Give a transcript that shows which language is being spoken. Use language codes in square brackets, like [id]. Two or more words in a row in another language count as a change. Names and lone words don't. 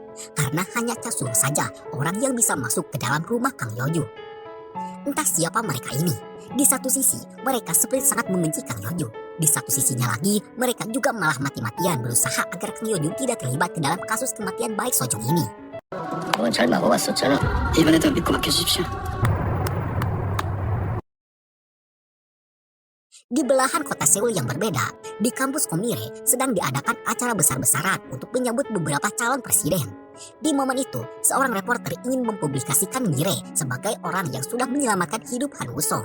[id] Karena hanya Cha Suho saja orang yang bisa masuk ke dalam rumah Kang Yojun. Entah siapa mereka ini. Di satu sisi, mereka seperti sangat membenci Kang Yojun. Di satu sisinya lagi, mereka juga malah mati-matian berusaha agar Kang Yojun tidak terlibat ke dalam kasus kematian baik Sojung ini. [ko] 그건 잘 막아왔었잖아. 이번에도 믿고 맡겨주십시오. [id] Di belahan kota Seoul yang berbeda, di kampus Ko Mire sedang diadakan acara besar-besaran untuk menyambut beberapa calon presiden. Di momen itu, seorang reporter ingin mempublikasikan Mire sebagai orang yang sudah menyelamatkan hidup Han Wusong.